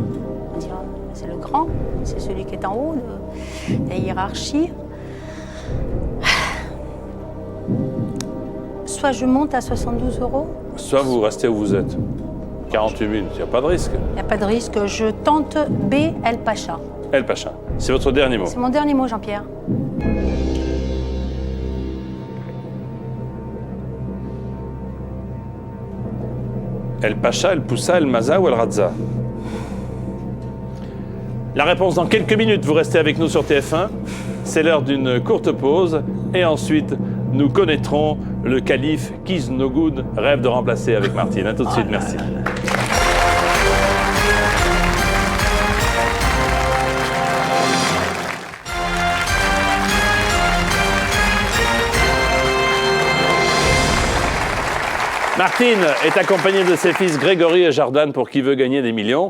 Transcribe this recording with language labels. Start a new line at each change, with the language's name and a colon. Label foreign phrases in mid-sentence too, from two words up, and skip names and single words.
French: On dira, c'est le grand, c'est celui qui est en haut de la hiérarchie. Soit je monte à 72 €. Soit vous restez où vous êtes. 48 000, il n'y a pas de risque. Il n'y a pas de risque. Je tente B, El Pacha. El Pacha, c'est votre dernier mot. C'est mon dernier mot, Jean-Pierre. El Pacha, El Poussa, El Maza ou El Radza? La réponse dans quelques minutes, vous restez avec nous sur TF1. C'est l'heure d'une courte pause et ensuite nous connaîtrons le calife Kisnogoud rêve de remplacer avec Martine. A tout de suite, merci. Martine est accompagnée de ses fils Grégory et Jordan pour qui veut gagner des millions.